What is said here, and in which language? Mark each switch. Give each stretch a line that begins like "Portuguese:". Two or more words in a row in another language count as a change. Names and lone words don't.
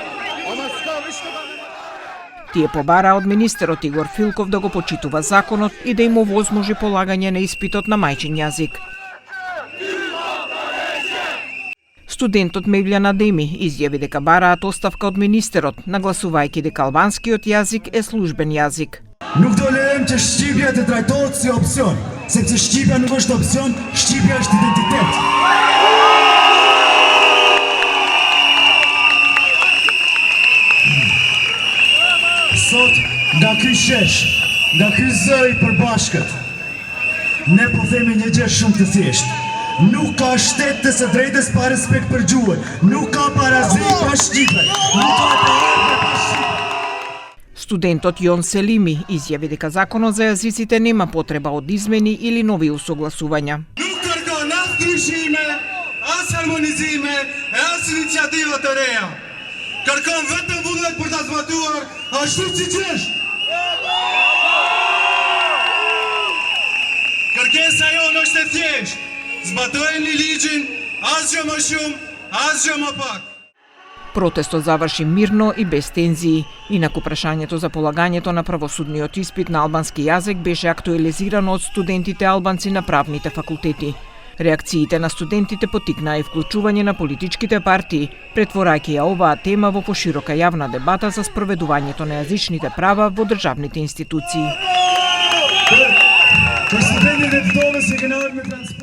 Macedonian: Тие побараа од министерот Игор Филков да го почитува законот и да им овозможи полагање на испитот на мајчин јазик. Студентот Мевљан Адеми изјави дека бараат оставка од министерот, нагласувајќи дека албанскиот јазик е службен јазик.
Albanian: Nuk do lejem që Shqipja të trajtohet si opsion, sepse Shqipja nuk është opsion, Shqipja është identitet. Sot, nga ky shesh, nga ky zë i përbashkët, ne po themi një gjë shumë të thjeshtë. Nuk ka shtet të së drejtës pa respekt për gjuhën, nuk ka parazit pa Shqipe, nuk ka parazit pa Shqipe.
Macedonian: Студентот Јон Селими изјави дека законот за јазиците нема потреба од измени или нови усогласувања.
Albanian: Nuk kërkon as ndryshime, as harmonizime, as iniciativa të reja. Kërkon vetëm vullnet për ta zbatuar ashtu siç është. Kërkesa jonë është e thjeshtë. Zbatojeni ligjin, asgjë më shumë, asgjë më pak.
Macedonian: Протестот заврши мирно и без тензии. Инаку прашањето за полагањето на правосудниот испит на албански јазик беше актуализирано од студентите албанци на правните факултети. Реакциите на студентите поттикнаа и вклучување на политичките партии, претворајќи ја оваа тема во поширока јавна дебата за спроведувањето на јазичните права во државните институции.